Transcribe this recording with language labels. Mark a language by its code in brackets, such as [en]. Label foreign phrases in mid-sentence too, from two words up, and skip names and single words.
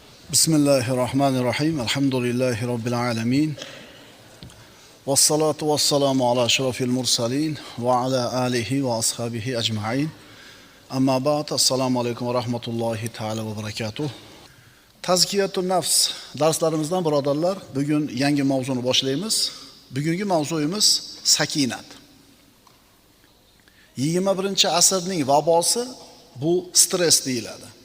[ar] بسم الله الرحمن الرحيم. الحمد لله رب العالمين. والصلاة والسلام على أشرف المرسلين وعلى آله وأصحابه أجمعين. أما بعد. السلام عليكم ورحمة الله تعالى وبركاته. [uz] Tazkiyatun nafs darslarimizdan birodarlar, bugun yangi mavzuni boshlaymiz. Bugungi mavzuyimiz sakinat. 21-asrning vabosi bu stress deyiladi.